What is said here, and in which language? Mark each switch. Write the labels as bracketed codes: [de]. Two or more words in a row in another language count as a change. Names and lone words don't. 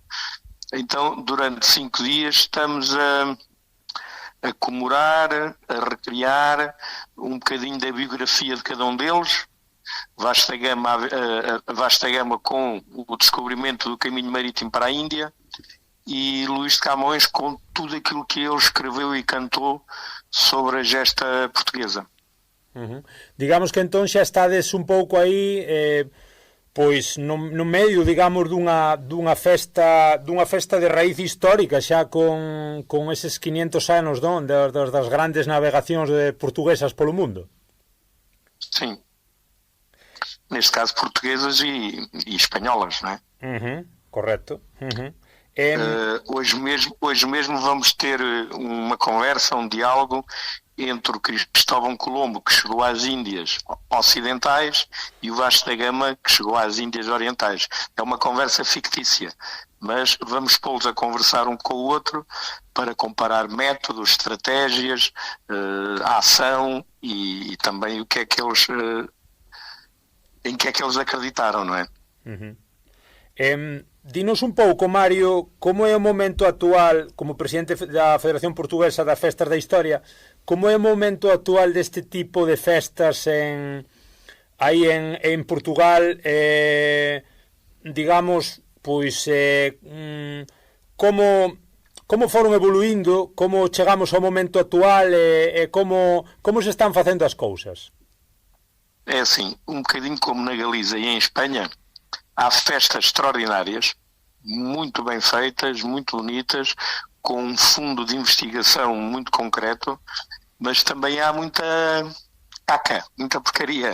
[pt] Então, durante 5 dias estamos a comemorar, a recriar um bocadinho da biografia de cada um deles, vasta gama com o descobrimento do caminho marítimo para a Índia, e Luís de Camões com tudo aquilo que ele escreveu e cantou sobre a gesta portuguesa. [gl] Digamos que entón xa estades un pouco aí pois no medio, digamos, dunha festa de raíz histórica, xa con eses 500 anos, non, das grandes navegacións portuguesas polo mundo. [pt] Sim. Neste caso portuguesas e espanholas, não é? Correto. Hoje mesmo vamos ter uma conversa, um diálogo entre o Cristóvão Colombo, que chegou às Índias Ocidentais, e o Vasco da Gama, que chegou às Índias Orientais. É uma conversa fictícia, mas vamos pô-los a conversar um com o outro para comparar métodos, estratégias, a ação e também o que é que eles, em que é que eles acreditaram, não é? [gl] Dinos un pouco, Mario, como é o momento actual, como presidente da Federación Portuguesa das Festas da Historia, como é o momento actual deste tipo de festas aí en Portugal, digamos, pois, como foron evoluindo, como chegamos ao momento actual e como se están facendo as cousas? [pt] É assim, um bocadinho como na Galiza e em Espanha, há festas extraordinárias, muito bem feitas, muito bonitas, com um fundo de investigação muito concreto, mas também há muita caca, muita porcaria.